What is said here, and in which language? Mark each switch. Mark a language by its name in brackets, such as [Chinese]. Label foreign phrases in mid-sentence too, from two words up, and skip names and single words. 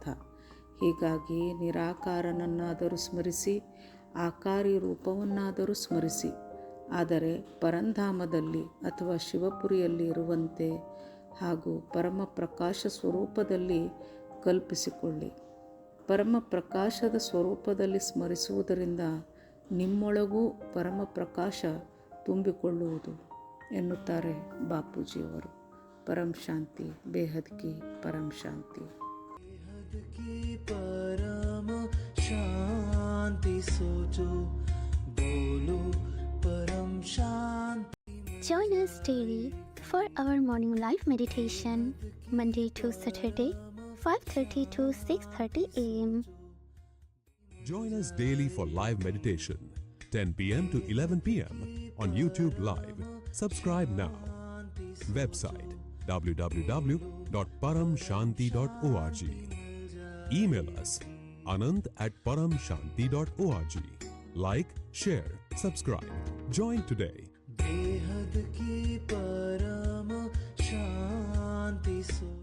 [Kannada] ಹೀಗಾಗಿ ನಿರಾಕಾರನನ್ನಾದರೂ ಸ್ಮರಿಸಿ, ಆಕಾರಿ ರೂಪವನ್ನಾದರೂ ಸ್ಮರಿಸಿ, ಆದರೆ ಪರಂಧಾಮದಲ್ಲಿ ಅಥವಾ ಶಿವಪುರಿಯಲ್ಲಿ ಇರುವಂತೆ ಹಾಗೂ ಪರಮ ಪ್ರಕಾಶ ಸ್ವರೂಪದಲ್ಲಿ ಕಲ್ಪಿಸಿಕೊಳ್ಳಿ. ಪರಮ ಪ್ರಕಾಶದ ಸ್ವರೂಪದಲ್ಲಿ ಸ್ಮರಿಸುವುದರಿಂದ ನಿಮ್ಮೊಳಗೂ ಪರಮ ಪ್ರಕಾಶ ತುಂಬಿಕೊಳ್ಳುವುದು ಎನ್ನುತ್ತಾರೆ ಬಾಪೂಜಿಯವರು. [Hindi] परम शांति, बेहद की परम शांति. परम शांति सोचो, बोलो परम शांति. [English] Join us daily for our morning live meditation, Monday to Saturday, 5:30 to 6:30 a.m. Join us daily for live meditation, 10 p.m. to 11 p.m. on YouTube Live. Subscribe now. Website www.paramshanti.org. Email us anand@paramshanti.org. Like, share, subscribe. Join today. [Hindi] बेहद की परम शांति सो